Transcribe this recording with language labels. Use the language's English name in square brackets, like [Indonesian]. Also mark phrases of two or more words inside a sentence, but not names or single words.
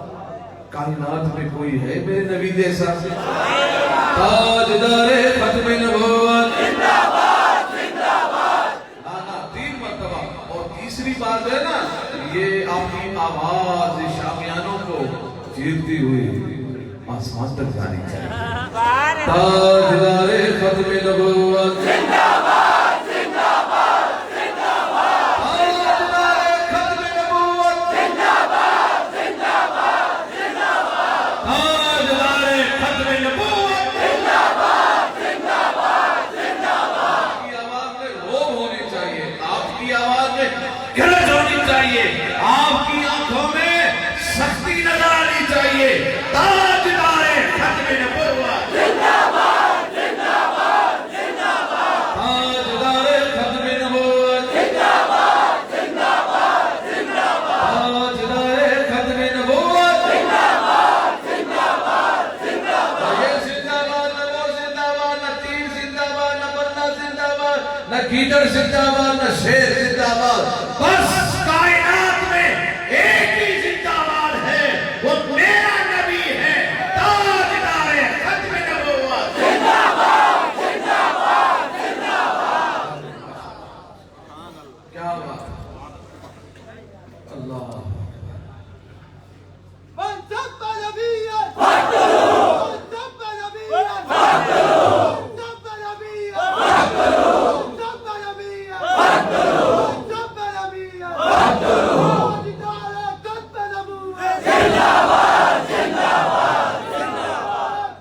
[Urdu] کائنات میں کوئی ہے میرے نبی جیسا؟ تاجدار ختم نبوت زندہ باد زندہ باد. 3 مرتبہ. اور تیسری بات ہے نا، یہ آپ کی آواز شامیانوں کو چیرتی ہوئی آسمان تک جانی چاہیے. تاجدار ختم نبوت زندہ باد زندہ باد زندہ باد. تاجدار ختم نبوت زندہ باد زندہ باد زندہ باد. تاجدار ختم نبوت زندہ باد زندہ باد زندہ باد. آپ کی آواز میں روب ہونی چاہیے, آپ کی آواز میں گرج ہونی چاہیے, آپ کی آنکھوں میں سختی نظر آنی چاہیے. تاجدار ختم نبوت زندہ باد زندہ باد زندہ باد. تاجدار ختم نبوت زندہ باد زندہ باد زندہ باد. تاجدار ختم نبوت زندہ باد زندہ باد زندہ باد. یہ زندہ باد نہ وہ زندہ باد, نہ تیر زندہ باد, نہ بندہ زندہ باد, نہ گیدڑ زندہ باد, نہ شیر زندہ باد. بس کائنات میں ایک ہی زندہ باد ہے, وہ میرا نبی ہے. تاجدار ختم نبوت زندہ باد زندہ باد زندہ باد. کیا بات, اللہ [Arabic] من سب نبيا فاقتلوه. من سب نبيا فاقتلوه. من سب نبيا فاقتلوه. من سب نبيا فاقتلوه. من سب نبيا فاقتلوه. [Urdu] تاجدار ختم نبوت زندہ باد زندہ باد زندہ باد.